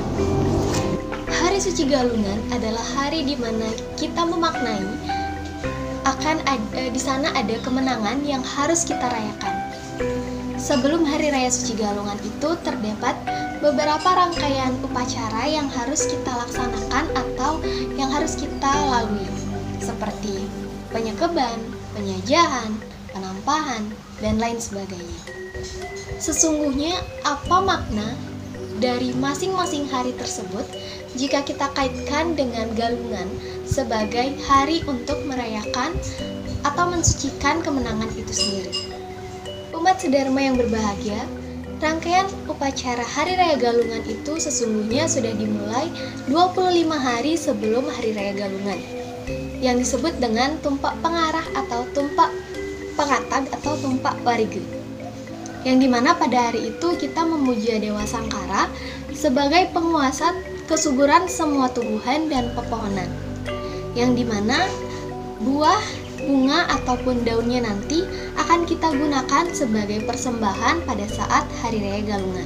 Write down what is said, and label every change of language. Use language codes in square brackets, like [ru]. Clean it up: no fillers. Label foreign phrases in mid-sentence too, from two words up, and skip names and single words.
[id] Hari Suci Galungan adalah hari di mana kita memaknai di sana ada kemenangan yang harus kita rayakan. Sebelum Hari Raya Suci Galungan itu terdapat beberapa rangkaian upacara yang harus kita laksanakan atau yang harus kita lalui, seperti penyekeban, penyajahan, penampahan, dan lain sebagainya. Sesungguhnya apa makna dari masing-masing hari tersebut jika kita kaitkan dengan Galungan sebagai hari untuk merayakan atau mensucikan kemenangan itu sendiri? Umat sedharma yang berbahagia, rangkaian upacara Hari Raya Galungan itu sesungguhnya sudah dimulai 25 hari sebelum Hari Raya Galungan, yang disebut dengan tumpak pengarah atau tumpak pengatag atau tumpak warige, yang dimana pada hari itu kita memuja Dewa Sangkara sebagai penguasa kesuburan semua tumbuhan dan pepohonan, yang dimana buah, bunga, ataupun daunnya nanti akan kita gunakan sebagai persembahan pada saat Hari Raya Galungan.